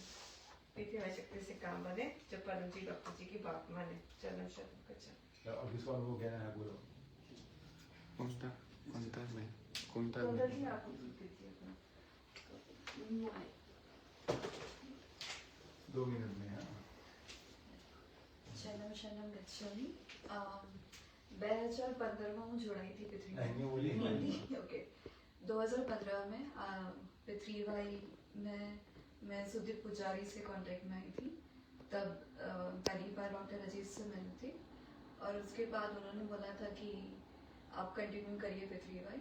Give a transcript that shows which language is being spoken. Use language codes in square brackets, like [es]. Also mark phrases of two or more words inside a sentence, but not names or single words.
[hi] पेशवे शक्ति से काम बने, जो परम जी डॉक्टर जी की बात माने। [sa] चरण शरण गच्छामि। [hi] और किसको अनुभव कहना है, बोलो। कौनता जी आप दीजिए अपना। 2 मिनट में। [sa] शरणम शरणम गच्छामि। [hi] 2015 में [gu] હું જોડાઈ [hi] थी पृथ्वी। ओके, 2015 में पृथ्वी भाई मैं सुदीप पुजारी से कांटेक्ट में आई थी। तब पहली बार डॉक्टर अजीत से मिली थी, और उसके बाद उन्होंने बोला था कि आप कंटिन्यू करिए पृथ्वीबाई।